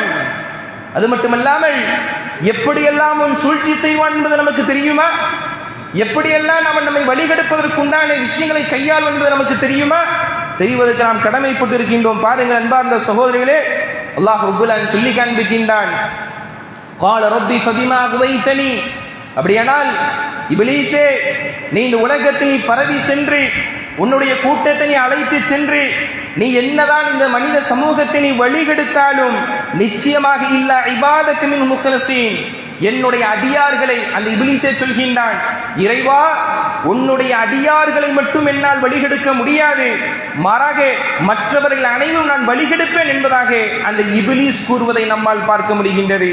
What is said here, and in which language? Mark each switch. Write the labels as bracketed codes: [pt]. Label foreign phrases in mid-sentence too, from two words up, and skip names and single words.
[ta] அது மட்டுமல்லாமல் எப்படியெல்லாம் அவன் சூழ்ச்சி செய்வான் என்பது நமக்கு தெரியுமா? எப்படியெல்லாம் அவன் நம்மை வழிகெடுப்பதற்குண்டான விஷயங்களை கையாள் என்பது நமக்கு தெரியுமா? தெரிவதற்கு நாம் கடமைப்பட்டு இருக்கின்றோம். பாருங்கள் அன்பார்ந்த சகோதரிகளே, அல்லாஹ் ரப்பல் ஆலமீன் சொல்லி காண்பிக்கின்றான், [ar] قال ربي فبما أغويتني, [ta] அப்படியானால் இப்லீஸே, நீ இந்த உலகத்தில் பரவி சென்று உன்னுடைய கூட்டத்தை நீ அழைத்து சென்று நீ என்னதான் இந்த மனித சமூகத்தை நீ வழிகெடுத்தாலும் நிச்சயமாக [ar] إلا عبادك من المخلصين, [ta] என்னுடைய அடியார்களை, அந்த இப்லீஸே சொல்கின்றான், இறைவா, உன்னுடைய அடியார்களை மட்டும் என்னால் வழிகெடுக்க முடியாது, மாறாக மற்றவர்கள் அனைவரும் நான் வழிகெடுப்பேன் என்பதாக அந்த இப்லீஸ் கூறுவதை நம்மால் பார்க்க முடிகின்றது.